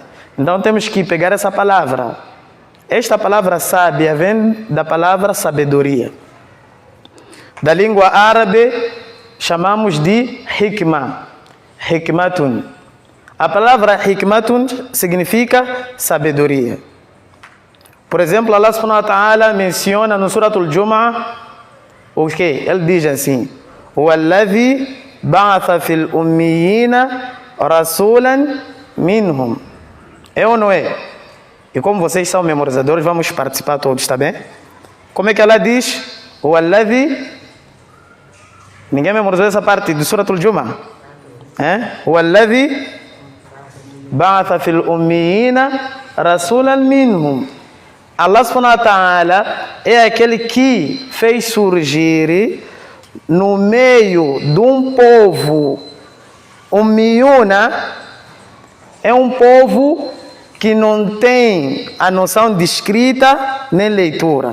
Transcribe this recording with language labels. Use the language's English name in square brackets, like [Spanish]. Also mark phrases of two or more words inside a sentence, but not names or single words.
[Portuguese] Então temos que pegar essa palavra. Esta palavra sábia vem da palavra sabedoria. Da língua árabe chamamos de hikmah. Hikmatun. A palavra hikmatun significa sabedoria. Por exemplo, [Arabic] الله سبحانه وتعالى [Portuguese] menciona no Suratul Jum'ah o que? Ele diz assim: [Arabic] وَالَّذِي بَعَثَ فِي الْأُمِّيِّينَ رَسُولًا مِنْهُمْ. [Portuguese] É ou não é? E como vocês são memorizadores, vamos participar todos, está bem? Como é que ela diz? وَالَّذِي. Ninguém memorizou essa parte do Suratul Jum'ah? [Arabic] وَالَّذِي بَعَثَ فِي الْأُمِّيِّينَ رَسُولًا مِنْهُمْ. الله سبحانه وتعالى [Portuguese] é aquele que fez surgir no meio de um povo. Ummiyuna é um povo que não tem a noção de escrita nem leitura.